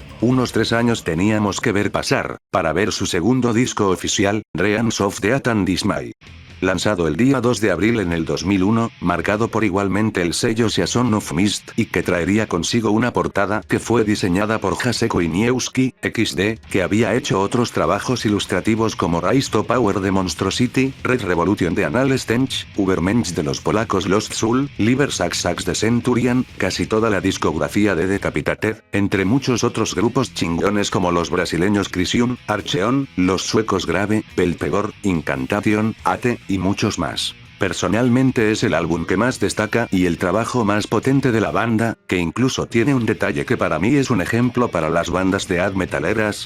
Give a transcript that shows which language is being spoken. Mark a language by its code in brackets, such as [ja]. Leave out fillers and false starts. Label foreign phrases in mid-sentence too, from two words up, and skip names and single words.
[es] Unos 3 años teníamos que ver pasar, para ver su segundo disco oficial, Realms of Death and Dismay. Lanzado el día 2 de abril en el 2001, marcado por igualmente el sello Season of Mist y que traería consigo una portada que fue diseñada por Jacek Winiewski, XD, que había hecho otros trabajos ilustrativos como Rise to Power de Monstrosity, Red Revolution de Anal Stench, Ubermensch de los polacos Lost Soul, Liber Sax de Centurion, casi toda la discografía de Decapitated, entre muchos otros grupos chingones como los brasileños Crisium, Archeon, los suecos Grave, Pelpegor, Incantation, Ate, y muchos más. Personalmente es el álbum que más destaca y el trabajo más potente de la banda, que incluso tiene un detalle que para mí es un ejemplo para las bandas de death metaleras.